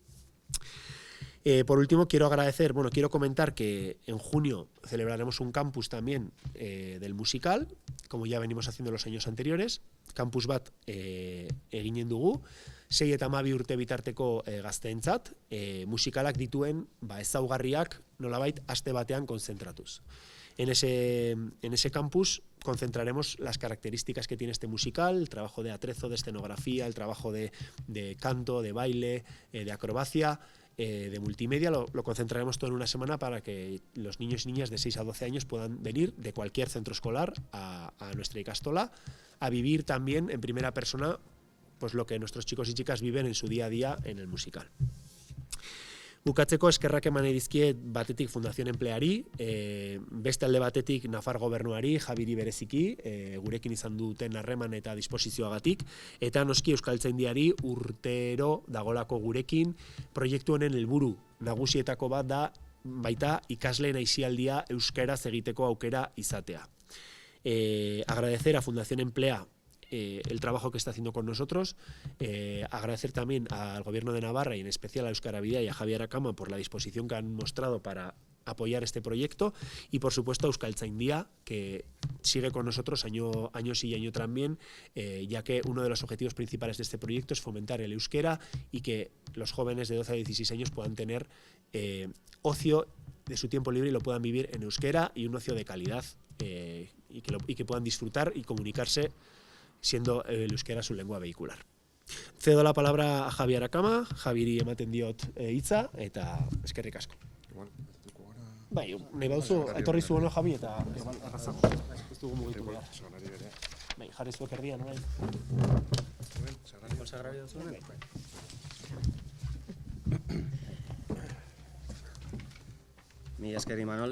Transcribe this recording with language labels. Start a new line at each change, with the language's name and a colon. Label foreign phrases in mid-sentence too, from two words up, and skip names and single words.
Spanish: Por último, quiero comentar que en junio celebraremos un campus también del musical, como ya venimos haciendo los años anteriores.
Basque: Campus bat eginen dugu, 6 eta 12 urte bitarteko gazteentzat, musikalak dituen ezaugarriak nolabait aste batean konzentratuz.
Spanish: En ese campus concentraremos las características que tiene este musical, el trabajo de atrezo, de escenografía, el trabajo de canto, de baile, de acrobacia, de multimedia, lo concentraremos todo en una semana para que los niños y niñas de 6 a 12 años puedan venir de cualquier centro escolar a nuestra ikastola a vivir también en primera persona pues lo que nuestros chicos y chicas viven en su día a día en el musical.
Basque: Bukatzeko eskerrak eman dizkiet batetik Fundación Empleari, beste alde batetik Nafar Gobernuari, Javiri bereziki, gurekin izan duten harreman eta disposizioagatik, eta noski Euskaltzaindiari urtero dagolako gurekin, proiektu honen helburu nagusietako bat da baita ikasleen aisialdia euskaraz egiteko aukera izatea.
Spanish: Agradecer a Fundación Emplea el trabajo que está haciendo con nosotros, agradecer también al Gobierno de Navarra y en especial a Euskara Bidea y a Javier Akama por la disposición que han mostrado para apoyar este proyecto y por supuesto a Euskaltzaindia, que sigue con nosotros año sí y año también, ya que uno de los objetivos principales de este proyecto es fomentar el euskera y que los jóvenes de 12 a 16 años puedan tener ocio de su tiempo libre y lo puedan vivir en euskera y un ocio de calidad y que puedan disfrutar y comunicarse siendo el euskera su lengua vehicular. Cedo la palabra a Javier Akama,
Basque: Javiri ematen diot hitza, eta eskerrik asko. Bai, nahi bauzu, etorri zu ono Javi, eta arrazago. Ez dugu mugitu behar. Bai, jarri zuek erdian, orain. Konsagrario zuen? Mila esker Imanol.